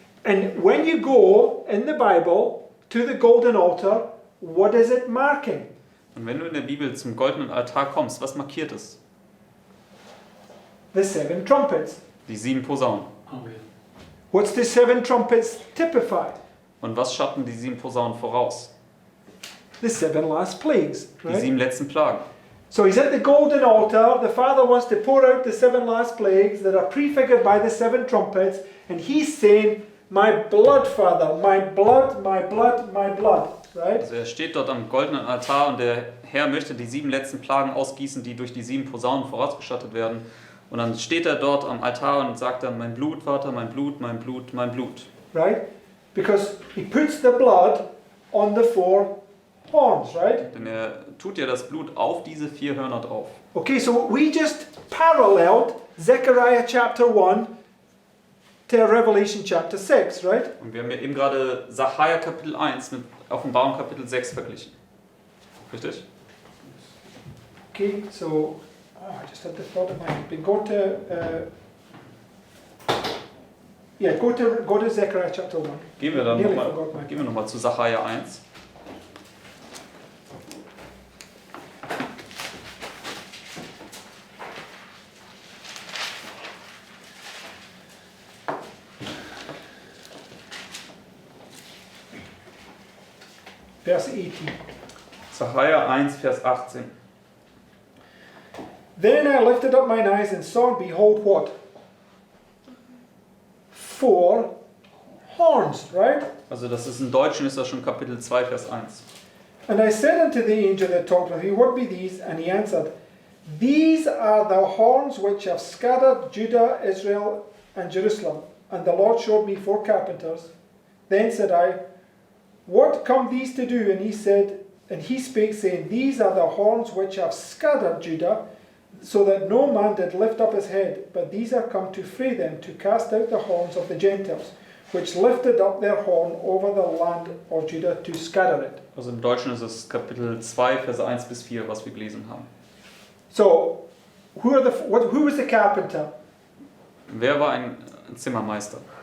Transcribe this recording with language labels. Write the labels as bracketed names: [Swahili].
[English] And when you go in the Bible to the golden altar, what is it marking? [German] Und wenn du in der Bibel zum goldenen Altar kommst, was markiert es? [English] The 7 trumpets. [German] Die 7 Posaunen. [English] Oh, yeah. What's the 7 trumpets typified? [German] Und was schatten die 7 Posaunen voraus? [English] The 7 last plagues, [German] Die [English] right? [German] 7 letzten Plagen. [English] So he's at the golden altar. The Father wants to pour out the 7 last plagues that are prefigured by the 7 trumpets, and he's saying, "My blood, Father, my blood, my blood, my blood." Right? [German] Also er steht dort am goldenen Altar und der Herr möchte die 7 letzten Plagen ausgießen, die durch die 7 Posaunen vorausgestattet werden. Und dann steht er dort am Altar und sagt dann, mein Blut, Vater, mein Blut, mein Blut, mein Blut. [English] Right? Because he puts the blood on the 4 horns, right? [German] Denn er tut ja das Blut auf diese 4 Hörner drauf. [English] Okay, so we just paralleled Zechariah chapter 1 to Revelation chapter 6, right? [German] Und wir haben ja eben gerade Sacharja Kapitel 1 mit Offenbarung Kapitel 6 verglichen. Richtig? [English] Okay, so I just had the thought in my head. But go to Zechariah chapter 1. [German] Gehen wir dann [English] Nearly [German] nochmal [English] forgot my- [German] noch mal zu Sacharja 1. [English] Verse 18. [German] Sacharja 1, Vers 18. [English] Then I lifted up mine eyes and saw, and behold, what? 4 horns, right? [German] Also das ist im Deutschen ist das schon Kapitel 2, Vers 1. [English] And I said unto the angel that talked with me, what be these? And he answered, These are the horns which have scattered Judah, Israel, and Jerusalem. And the Lord showed me 4 carpenters. Then said I, What come these to do? And he said, and he spake, saying, These are the horns which have scattered Judah, so that no man did lift up his head. But these are come to free them, to cast out the horns of the Gentiles, which lifted up their horn over the land of Judah, to scatter it. [German] Also im Deutschen ist es Kapitel 2, Vers 1 bis 4, was wir gelesen haben. [English] So, who was the carpenter? [German] Wer war ein Zimmermeister?